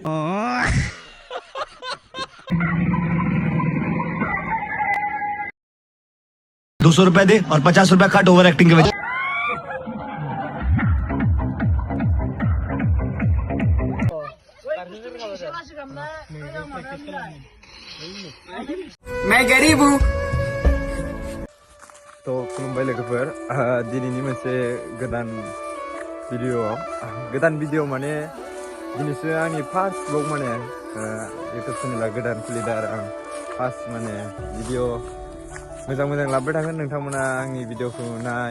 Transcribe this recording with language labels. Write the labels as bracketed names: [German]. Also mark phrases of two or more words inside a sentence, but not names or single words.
[Hindi] 200 रुपए दे और 50 रुपए कट ओवर एक्टिंग के वजह। मैं गरीब हूँ। [Bodo] तो खुलुमबाय लोगोफोर दिनैनि मोनसे गोदान भिडिअ माने दिनैसो आंनि फार्स्ट ब्लग माने इउटुब चेनेला गोदान खुलिदों आरो आं फार्स्ट माने भिडिअ मोजां लाबोबाय थागोन नोंथांमोना आंनि भिडिअखौ नाय